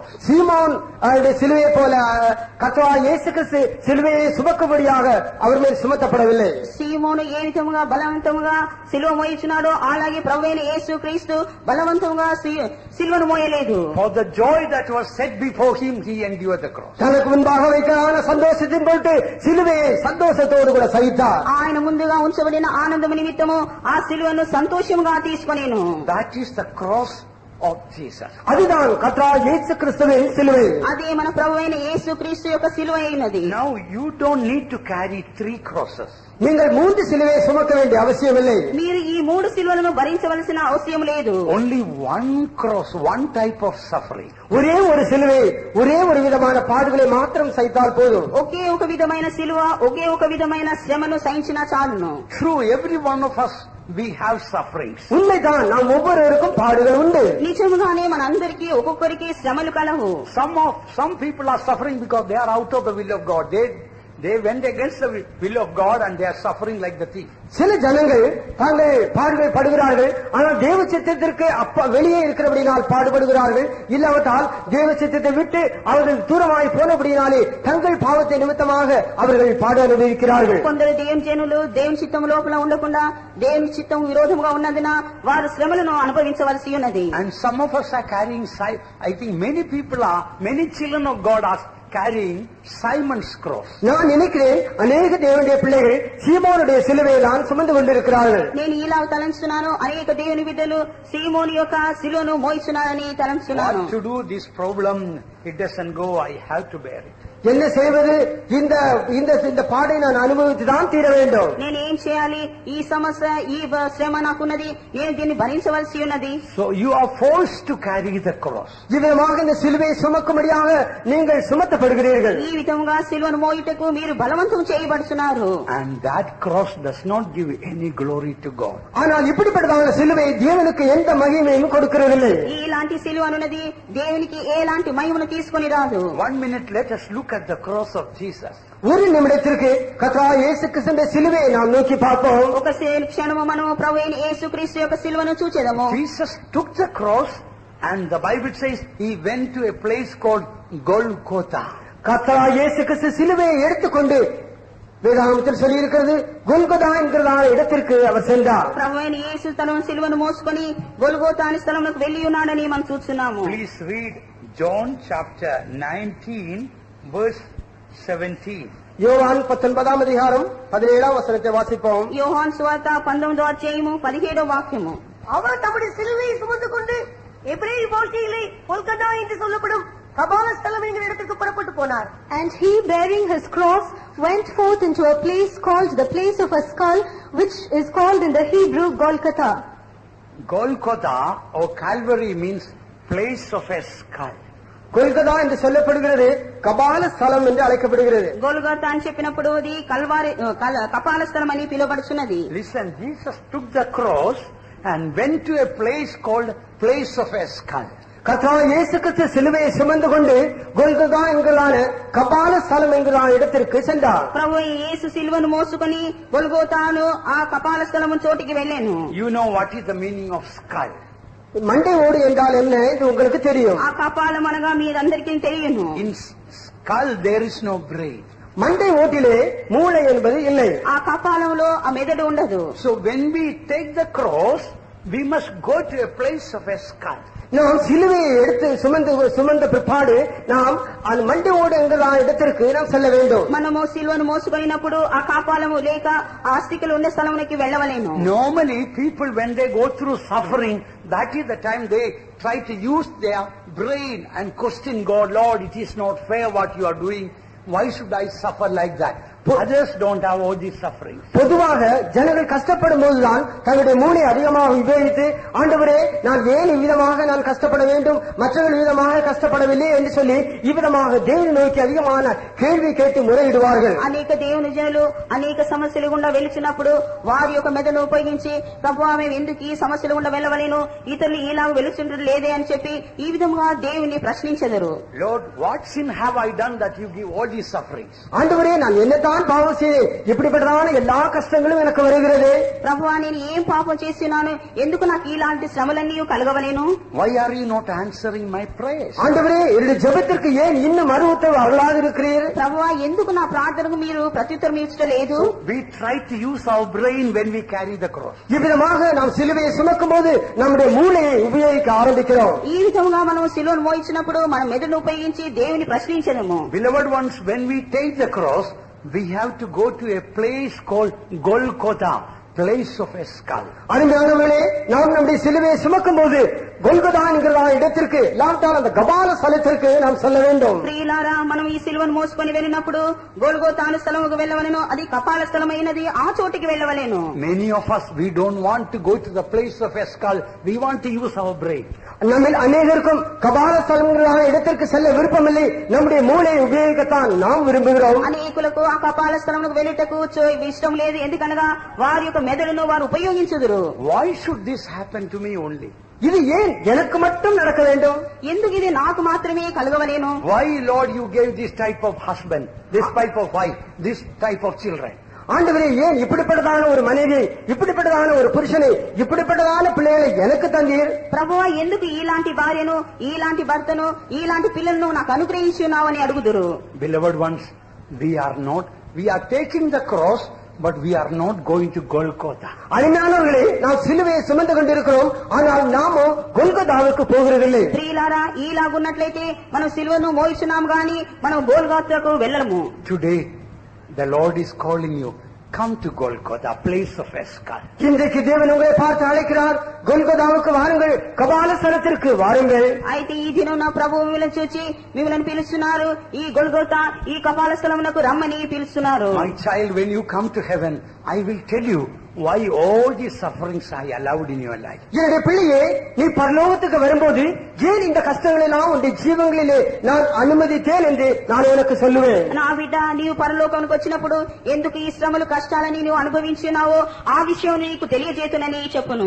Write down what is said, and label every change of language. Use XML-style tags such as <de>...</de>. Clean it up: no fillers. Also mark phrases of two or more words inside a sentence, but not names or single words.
<ta>சீமோன் அவருடைய சிலுவையை போல கர்த்தராகிய இயேசு கிறிஸ்து சிலுவையை சுமக்கும்படியாக அவர் மேல் சுமத்தப்படவில்லை.</ta> <te>సీమోను ఏ విధముగా బలవంతముగా సిలువ మోయించున్నాడో అలాగే ప్రభువైన యేసు క్రీస్తు బలవంతముగా సిలువను మోయలేదు.</te> <en>For the joy that was set before him, he endured the cross.</en> <ta>தனக்கு முன்பாக வைக்கான சந்தோஷத்தின் பொருட்டு சிலுவையை சந்தோஷத்தோடு கூட சகித்தார்.</ta> <te>ఆయన ముందుగా ఉంచబడిన ఆనందము నిమిత్తము ఆ సిలువను సంతోషంగా తీసుకొనేను.</te> <en>That is the cross of Jesus.</en> <ta>அதுதான் கர்த்தராகிய இயேசு கிறிஸ்துவின் சிலுவை.</ta> <te>అదే మన ప్రభువైన యేసు క్రీస్తు యొక్క సిలువ అయినది.</te> <en>Now you don't need to carry 3 crosses.</en> <ta>நீங்கள் 3 சிலுவையை சுமக்க வேண்டிய அவசியமில்லை.</ta> <te>మీరు ఈ 3 సిలువలను భరించవలసిన అవసరం లేదు.</te> <en>Only one cross, one type of suffering.</en> <ta>ஒரே ஒரு சிலுவை, ஒரே ஒரு விதமான பாடுகளை மாத்திரம் சகித்தால் போதும்.</ta> <te>ఒకే ఒక విధమైన సిలువ, ఒకే ఒక విధమైన శ్రమను సహించినా చాలును.</te> <en>True, every one of us, we have sufferings.</en> <ta>உண்மைதான், நாம் ஒவ்வொருவருக்கும் பாடுகள் உண்டு.</ta> <te>నిజముగానే మనందరికీ ఒక్కొక్కరికి శ్రమలు కలవు.</te> <en>Some people are suffering because they are out of the will of God. They went against the will of God and they are suffering like the thief.</en> <ta>சில ஜனங்கள் தாங்கள் பாடுகள் படுகிறார்கள், ஆனால் தேவ சித்தத்திற்கு வெளியே இருக்கிறபடினால் பாடுபடுகிறார்கள். இல்லாவிட்டால் தேவ சித்தத்தை விட்டு அவர்கள் தூரமாய் போனபடினாலே தங்கள் பாவத்தை நிமித்தமாக அவர்கள் பாடு அனுபவிக்கிறார்கள்.</ta> <te>కొందరు దేవుని జనులు దేవుని చిత్తం లోపల ఉండకుండా దేవుని చిత్తం విరోధంగా ఉన్నందున వారు శ్రమలను అనుభవించవలసి ఉన్నది.</te> <en>And some of us are carrying, I think many children of God are carrying Simon's cross.</en> <ta>நான் நினைக்கிறேன் அநேக தேவனுடைய பிள்ளைகள் சீமோனுடைய சிலுவையை தான் சுமந்து கொண்டிருக்கிறார்கள்.</ta> <te>నేను ఇలా తలంచున్నాను, అనేక దేవుని బిడ్డలు సీమోను యొక్క సిలువను మోయిస్తున్నారని తలంచున్నాను.</te> <en>What to do? This problem, it doesn't go. I have to bear it.</en> <ta>என்ன செய்வது? இந்த பாடை நான் அனுபவித்துதான் தீர வேண்டும்.</ta> <te>నేను ఏం చేయాలి? ఈ సమస్య, ఈ శ్రమ నాకున్నది, నేను దీన్ని భరించవలసి ఉన్నది.</te> <en>So you are forced to carry the cross.</en> <ta>இவ்விதமாக இந்த சிலுவையை சுமக்கும்படியாக நீங்கள் சுமத்தப்படுகிறீர்கள்.</ta> <te>ఈ విధంగా సిలువను మోయుటకు మీరు బలవంతం చేయబడుతున్నారు.</te> <en>And that cross does not give any glory to God.</en> <ta>ஆனால் இப்படிப்பட்டதான சிலுவை தேவனுக்கு எந்த மகிமையும் கொடுக்கிறதில்லை.</ta> <te>ఇలాంటి సిలువ అనున్నది దేవునికి ఎలాంటి మహిమను తీసుకొని రాదు.</te> <en>1 minute, let us look at the cross of Jesus.</en> <ta>ஒரு நிமிடத்திற்கு கர்த்தராகிய இயேசு கிறிஸ்துவின் சிலுவையை நாம் நோக்கி பார்ப்போம்.</ta> <te>ఒక క్షణము మనము ప్రభువైన యేసుక్రీస్తు యొక్క సిలువను చూచెదము.</te> <en>Jesus took the cross and the Bible says he went to a place called Golgotha.</en> <ta>கர்த்தராகிய இயேசு கிறிஸ்து சிலுவையை எடுத்துக்கொண்டு வேதாகமத்தில் சொல்லி இருக்கிறது கொல்கொதா என்கிறதான இடத்திற்கு அவர் சென்றார்.</ta> <te>ప్రభువైన యేసు తన సిలువను మోసుకొని గొల్గోతా అనే స్థలంలోకి వెళ్లి ఉన్నాడని మనం చూస్తున్నాము.</te> <en>Please read John chapter 19 verse 17.</en> <ta>யோவான் 19ஆம் அதிகாரம் 17ஆம் வசனத்தை வாசிப்போம்.</ta> <te>యోహాను సువార్త 19వ అధ్యాయము 17వ వాక్యము.</te> <ta>அவர் தம்முடைய சிலுவையை சுமந்து கொண்டு எபிரேய பாஷையிலே கொல்கத்தா என்று சொல்லப்படும் கபால ஸ்தலம் என்கிற இடத்திற்கு புறப்பட்டு போனார்.</ta> <en>And he, bearing his cross, went forth into a place called the place of a skull, which is called in the Hebrew Golgotha. Golgotha or Calvary means place of a skull.</en> <ta>கொல்கத்தா என்று சொல்லப்படுகிறது, கபால ஸ்தலம் என்று அழைக்கப்படுகிறது.</ta> <te>గొల్గోతా అని చెప్పినప్పుడు అది కల్వారి కపాల స్థలం అని పిలువబడుచున్నది.</te> <en>Listen, Jesus took the cross and went to a place called place of a skull.</en> <ta>கர்த்தராகிய இயேசு கிறிஸ்து சிலுவையை சுமந்து கொண்டு கொல்கொதா என்கிறான கபால ஸ்தலம் என்கிற இடத்திற்கு சென்றார்.</ta> <te>ప్రభు యేసు సిలువను మోసుకొని గొల్గోతాను ఆ కపాల స్థలము చోటికి వెళ్ళాను.</te> <en>You know what is the meaning of skull?</en> <ta>மண்டை ஓடு என்றால் என்ன என்று உங்களுக்கு தெரியும்.</ta> <te>ఆ కపాలం అనగా మీరందరికీ తెలియను.</te> <en>In skull there is no brain.</en> <ta>மண்டை ஓட்டிலே மூளை என்பது இல்லை.</ta> <te>ఆ కపాలంలో ఆ మెదడు ఉండదు.</te> <en>So when we take the cross, we must go to a place of a skull.</en> <ta>நாம் சிலுவையை எடுத்து சுமந்த பிற்பாடு நாம் அந்த மண்டி ஓடு என்கிற இடத்திற்கு நாம் செல்ல வேண்டும்.</ta> <te>మనము సిలువను మోసుకొనినప్పుడు ఆ కాపాలము లేక ఆస్తికలు ఉండే స్థలమునకి వెళ్ళవలేను.</te> <en>Normally people when they go through suffering, that is the time they try to use their brain and question God, Lord, it is not fair what you are doing. Why should I suffer like that? Others don't have all these sufferings.</en> <ta>பொதுவாக ஜனங்கள் கஷ்டப்படும் போதுதான் தங்களுடைய மூளை அதிகமாக உபயோகித்து, ஆண்டவரே நான் ஏன் இவ்விதமாக நான் கஷ்டப்பட வேண்டும், மற்றவர்கள் விதமாக கஷ்டப்படவில்லை என்று சொல்லி இவ்விதமாக தேவனை நோக்கி அதிகமான கேள்வி கேட்டு முறையிடுவார்கள்.</ta> <te>అనేక దేవుని జనులు అనేక సమస్యలు గుండా వెళుచున్నప్పుడు వారి యొక్క మెదడును ఉపయోగించి, ప్రభువా మేము ఎందుకు ఈ సమస్యలు గుండా వెళ్ళవలేను, ఇతరులు ఇలా వెళుచుండరు లేదే అని చెప్పి ఈ విధంగా దేవుని ప్రశ్నించెదరు.</te> <en>Lord, what sin have I done that you give all these sufferings?</en> <ta>ஆண்டவரே நான் என்னதான் பாவம் செய்தேன், இப்படிப்பட்டதான எல்லா கஷ்டங்களும் எனக்கு வருகிறது.</ta> <te>ప్రభువా నేను ఏం పాపం చేస్తున్నాను, ఎందుకు నాకు ఇలాంటి శ్రమలన్నీ కలగవలేను?</te> <en>Why are you not answering my prayers?</en> <ta>ஆண்டவரே என்னுடைய ஜெபத்திற்கு ஏன் இன்னும் மறுஉத்தரவு அருளாக இருக்கிறீர்?</ta> <te>ప్రభువా ఎందుకు నా ప్రార్థనకు మీరు ప్రత్యుత్తరం ఇచ్చలేదు?</te> <en>We try to use our brain when we carry the cross.</en> <ta>இவ்விதமாக நாம் சிலுவையை சுமக்கும் போது நம்முடைய மூளையை உபயோகிக்க ஆரம்பிக்கிறோம்.</ta> <te>ఈ విధంగా మనం సిలువను మోయించినప్పుడు మన మెదడును ఉపయోగించి దేవుని ప్రశ్నించడము.</te> <en>Beloved ones, when we take the cross, we have to go to a place called Golgotha, place of a skull.</en> <ta>அருமையானவர்களே, நாம் நம்முடைய சிலுவையை சுமக்கும் போது கொல்கொதா என்கிற இடத்திற்கு, அந்த கபால ஸ்தலத்திற்கு நாம் செல்ல வேண்டும்.</ta> <te>ప్రియులారా, మనం ఈ సిలువను మోసుకొని వెళ్ళినప్పుడు గొల్గోతా అనే స్థలముకు వెళ్ళవలెను. అది కపాల స్థలమైనది, ఆ చోటికి వెళ్ళవలెను.</te> <en>Many of us, we don't want to go to the place of a skull. We want to use our brain.</en> <ta>நம்மில் அநேகருக்கும் கபால ஸ்தலங்களான இடத்திற்கு செல்ல விருப்பமில்லை, நம்முடைய மூளையை உபயோகிக்கத்தான் நாம் விரும்புகிறோம்.</ta> <te>అనేకులకు ఆ కపాల స్థలముకు వెళ్ళుటకు ఇష్టం లేదు, ఎందుకనగా వారి యొక్క మెదడును వారు ఉపయోగించుదురు.</te> <en>Why should this happen to me only?</en> <ta>இது ஏன் எனக்கு மட்டும் நடக்க வேண்டும்?</ta> <te>ఎందుకు ఇది నాకు మాత్రమే కలగవలేను?</te> <en>Why, Lord, you gave this type of husband, this type of wife, this type of children?</en> <ta>ஆண்டவரே, ஏன் இப்படிப்பட்டதான ஒரு மனைவி, இப்படிப்பட்டதான ஒரு புருஷனை, இப்படிப்பட்டதான பிள்ளைகளை எனக்கு தந்தீர்?</ta> <te>ప్రభువా ఎందుకు ఇలాంటి భార్యను, ఇలాంటి భర్తను, ఇలాంటి పిల్లలను నాకు అనుగ్రహించున్నావని అడుగుదురు.</te> <en>Beloved ones, we are taking the cross, but we are not going to Golgotha.</en> <ta>அருமையானவர்களே, நாம் சிலுவையை சுமந்து கொண்டிருக்கிறோம், ஆனால் நாமோ கொல்கொதாவுக்கு போகிறதில்லை.</ta> <te>ప్రియులారా, ఇలాగున్నట్లయితే మనం సిలువను మోయిస్తున్నాం గాని మనం గోల్గొతాకు వెళ్ళము.</te> <en>Today, the Lord is calling you. Come to Golgotha, place of a skull.</en> <ta>இன்றைக்கு தேவன் உங்களை பார்த்து அழைக்கிறார், கொல்கொதாவுக்கு வாருங்கள், கபால ஸ்தலத்திற்கு வாருங்கள்.</ta> <te>అయితే ఈ దినం నా ప్రభువు మిమ్మల్ని చూచి మిమ్మల్ని పిలుస్తున్నారు. ఈ గొల్గొతా, ఈ కపాల స్థలమునకు రమ్మని పిలుస్తున్నారు.</te> <en>My child, when you come to heaven, I will tell you why all these sufferings I allowed in your life.</en> <ta>என்னுடைய பிள்ளையே, நீ பரலோகத்துக்கு வரும்போது ஏன் இந்த கஷ்டங்களை எல்லாம் உன்னுடைய ஜீவங்களிலே நான் அனுமதித்தேன் என்று நான் உனக்கு சொல்லுவேன்.</ta> <te>నా బిడ్డ, నీవు పరలోకానికి వచ్చినప్పుడు ఎందుకు ఈ శ్రమలు కష్టాలని నువ్వు అనుభవించినావో ఆ విషయం నీకు తెలియజేతునని చెప్పును.</te>